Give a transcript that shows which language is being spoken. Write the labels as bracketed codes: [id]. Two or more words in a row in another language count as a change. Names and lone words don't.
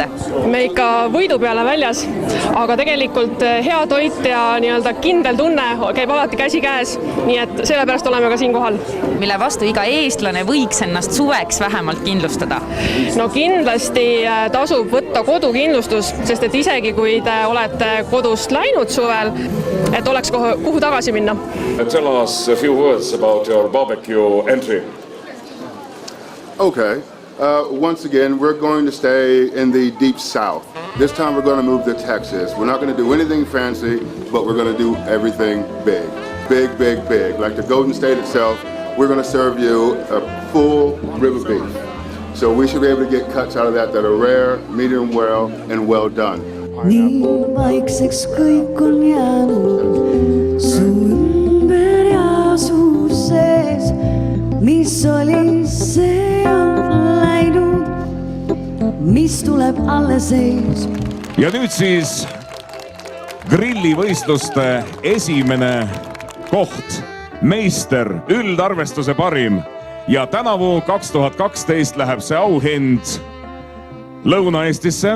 [et] Me ikka võidu peale väljas, aga tegelikult hea toit ja nii-öelda kindel tunne käib alati käsi käes, nii et sellepärast oleme ka siin kohal. Mille vastu iga eestlane võiks ennast suveks vähemalt kindlustada? No kindlasti tasub võtta kodukindlustus, sest et isegi kui te olete kodust läinud suvel, et oleks kuhu tagasi minna. [en] Tell us a few words about your barbecue entry. Okay. Once again, we're going to stay in the deep south. This time we're going to move to Texas. We're not going to do anything fancy, but we're going to do everything big. Big, big, big. Like the Golden State itself, we're going to serve you a full rib of beef. So we should be able to get cuts out of that are rare, medium well, and well done. [et] Niin vaikseks kõik on jäänud su ümber ja su sees, mis oli see on läinud, mis tuleb alles ees. Ja nüüd siis grillivõistluste esimene koht, meister, üldarvestuse parim ja tänavu 2012 läheb see auhind Lõuna-Eestisse.